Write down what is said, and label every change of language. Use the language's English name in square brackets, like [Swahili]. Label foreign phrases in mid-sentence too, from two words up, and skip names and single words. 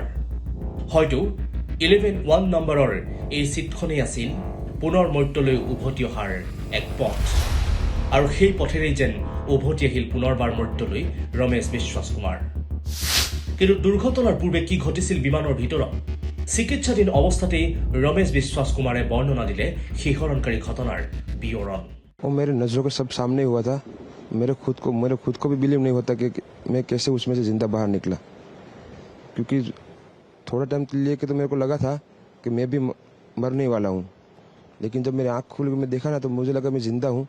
[Assamese] হয়তো 11-1 নম্বৰৰ এই ছিটখনেই আছিল পুনৰ মৰ্ত্যলৈ উভতি অহাৰ এক পথ। আৰু সেই পথেৰেই যেন উভতি আহিল পুনৰবাৰ মৰ্ত্যলৈ ৰমেশ বিশ্বাস কুমাৰ। কিন্তু দুৰ্ঘটনাৰ পূৰ্বে কি ঘটিছিল বিমানৰ ভিতৰত? চিকিৎসাধীন অৱস্থাতেই ৰমেশ বিশ্বাস কুমাৰে বৰ্ণনা দিলে শিহৰণকাৰী ঘটনাৰ বিৱৰণ। [Hindi] वो मेरे नज़रों के सब सामने हुआ था। मेरे खुद को भी बिलीव नहीं होता कि मैं कैसे उसमें से जिंदा बाहर निकला, क्योंकि थोड़ा टाइम के लिए तो मेरे को लगा था कि मैं भी मरने वाला हूँ। लेकिन जब मेरी आँख खुल के मैं देखा ना तो मुझे लगा मैं ज़िंदा हूँ।